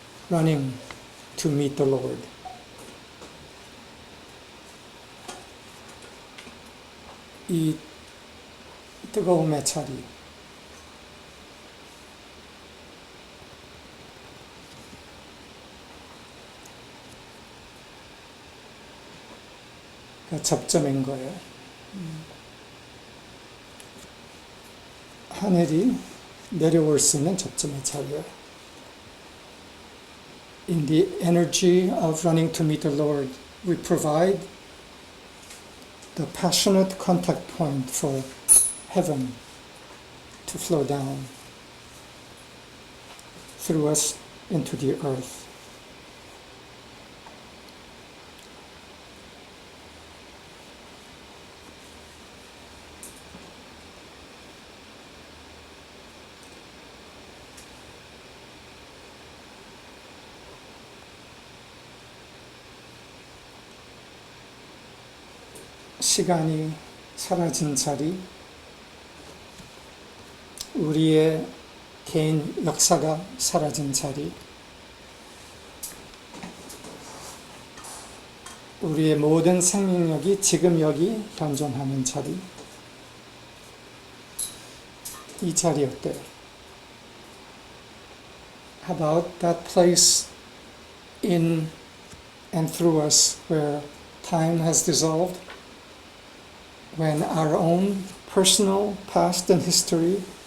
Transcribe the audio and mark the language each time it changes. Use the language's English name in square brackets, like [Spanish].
[English] Running to meet the Lord. [Korean] 이 뜨거움의 자리, 그 접점인 거예요. 하늘이 내려올 수 있는 접점의 자리예요. [English] In the energy of running to meet the Lord, we provide the passionate contact point for heaven to flow down through us into the earth. [Korean] 시간이 사라진 자리, 우리의 개인 역사가 사라진 자리, 우리의 모든 생명력이 지금 여기 현존하는 자리, 이 자리 어때요? [English] How about that place in and through us where time has dissolved, when our own personal past and history